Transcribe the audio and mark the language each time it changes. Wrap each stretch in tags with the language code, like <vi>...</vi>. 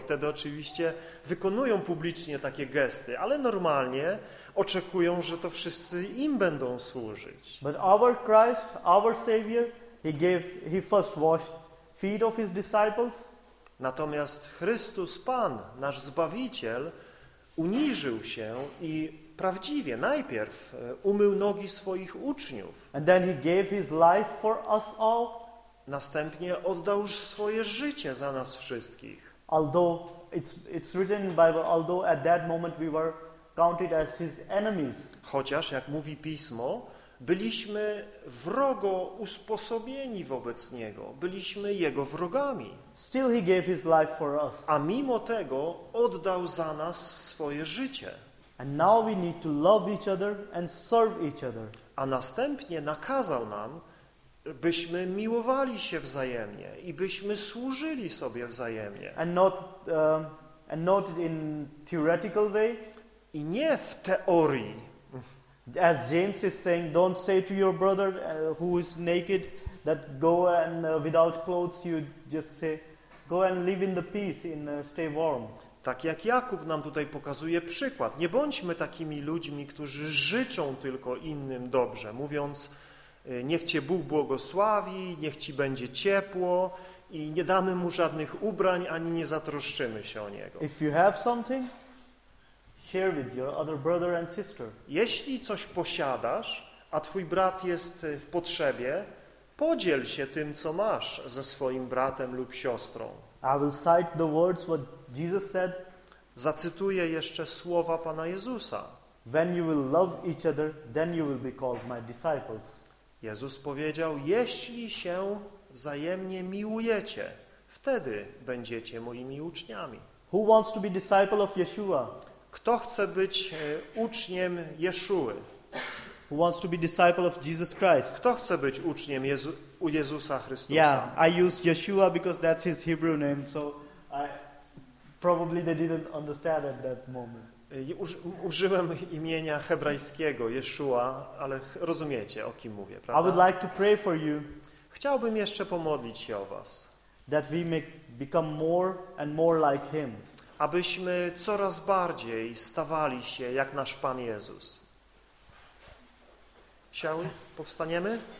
<pl>Wtedy oczywiście wykonują publicznie takie gesty, ale normalnie oczekują, że to wszyscy im będą służyć.</pl> <en>But our Christ, our Savior, he first washed feet of his disciples.</en> <pl>Natomiast Chrystus Pan, nasz Zbawiciel, uniżył się i prawdziwie najpierw umył nogi swoich uczniów.</pl> <en>And then he gave his life for us all.</en> <pl>Następnie oddał już swoje życie za nas wszystkich.</pl> <en>Although it's written in the Bible, although at that moment we were counted as his enemies.</en> <pl>Chociaż, jak mówi Pismo, byliśmy wrogo usposobieni wobec niego, byliśmy jego wrogami.</pl> <en>Still he gave his life for us.</en> <pl>A mimo tego oddał za nas swoje życie.</pl> <en>And now we need to love each other and serve each other.</en> <pl>A następnie nakazał nam, byśmy miłowali się wzajemnie i byśmy służyli sobie wzajemnie.</pl> <en>And not in theoretical way.</en> <pl>I nie w teorii.</pl> <en>As James is saying, don't say to your brother who is naked that go and without clothes, you just say go and live in the peace and stay warm.</en> <pl>Tak jak Jakub nam tutaj pokazuje przykład. Nie bądźmy takimi ludźmi, którzy życzą tylko innym dobrze, mówiąc: niech cię Bóg błogosławi, niech ci będzie ciepło i nie damy mu żadnych ubrań, ani nie zatroszczymy się o niego.</pl> <en>If you have something, share with your other brother and sister.</en> <pl>Jeśli coś posiadasz, a twój brat jest w potrzebie, podziel się tym, co masz, ze swoim bratem lub siostrą.</pl> <en>I will cite the words what Jesus said.</en> <pl>Zacytuję jeszcze słowa Pana Jezusa.</pl> <en>When you will love each other, then you will be called my disciples.</en> <pl>Jezus powiedział: jeśli się wzajemnie miłujecie, wtedy będziecie moimi uczniami.</pl> <en>Who wants to be disciple of Yeshua?</en> <pl>Kto chce być uczniem Jeszuły?</pl> <en>Who wants to be disciple of Jesus Christ?</en> <pl>Kto chce być uczniem Jezusa Chrystusa?</pl> <en>Yeah, I use Yeshua because that's his Hebrew name, so I probably they didn't understand at that moment.</en> <pl>Użyłem imienia hebrajskiego Jeszua, ale rozumiecie, o kim mówię, prawda?</pl> <en>I would like to pray for you.</en> <pl>Chciałbym jeszcze pomodlić się o was.</pl> <en>That we may become more and more like him.</en> <pl>Abyśmy coraz bardziej stawali się jak nasz Pan Jezus. Powstaniemy?</pl>